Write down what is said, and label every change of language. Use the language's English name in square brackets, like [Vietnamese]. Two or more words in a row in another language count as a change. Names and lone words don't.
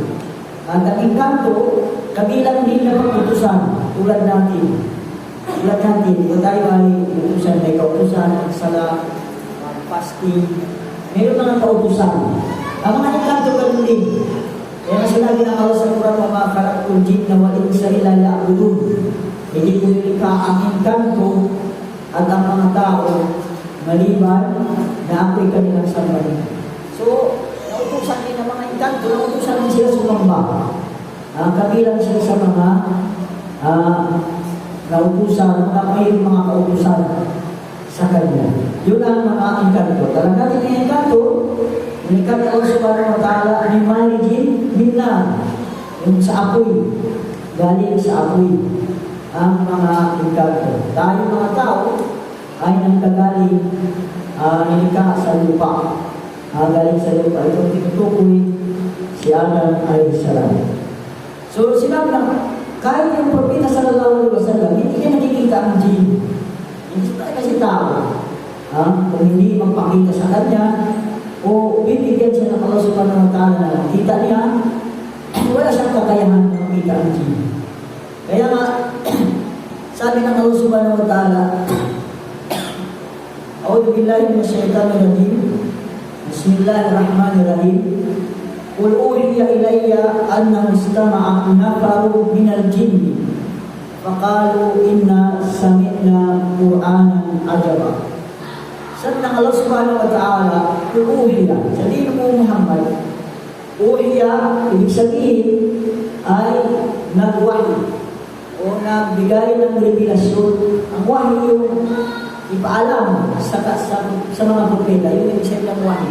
[Filipino] At ang inkanto, kabilang din na pag-utusan tulad natin. Ito tayo ay utusan, may kautusan, sala, fasting. Meron mga kautusan. Ang mga inkanto ganun din. Kaya sinabi ng Allah sa Quran, mga [Arabic] خلقت الجن والإنس إلا ليعبدون. [Filipino] Hindi ko nilikha ang inkanto at ang mga tao maliban na ako'y kanilang sambahin. So, nautusan din ng mga inkanto, nautusan din sila sumamba. Kabilang sila sa mga nautusan, may mga kautusan sa kanya. Yun ang mga inkanto. Talaga natin ang inkanto, inikha niya [Arabic] الله سبحانه وتعالى [Filipino] ni malijin minna, yung sa apoy, galing sa apoy ang mga inkanto. Tayo mga tao ay nagkagaling inikha sa lupa. Galing sa lupa. Itong tinutukoy si Adam a.s. So sinabi na, kahit yung propeta [Arabic] صلى الله عليه وسلم, [Filipino] hindi niya nakikita ang jinn. Hindi tayo kasi tao. Kung hindi magpakita sa kanya, o bibigyan siya ng [Arabic] الله سبحانه وتعالى [Filipino] na makita niya, wala siyang kakayahan na makita ang jinn. Kaya nga, sabi ng [Arabic] الله سبحانه وتعالى أعوذ بالله من الشيطان الرجيم. Bismillahirrahmanirrahim. قل أوحي إلي أنه استمع نفر من الجن فقالوا إنا سمعنا قرآنا عجبا. [Filipino] Sabi ng [Arabic] الله سبحانه وتعالى قل أوحي, [Filipino] sabihin mo Muhammad, uhiya, ibig sabihin ay nagwahi o nagbigay ng revelasyon. Ang wahi yung ipaalam sa mga propeta, yun yung isa ng wahi.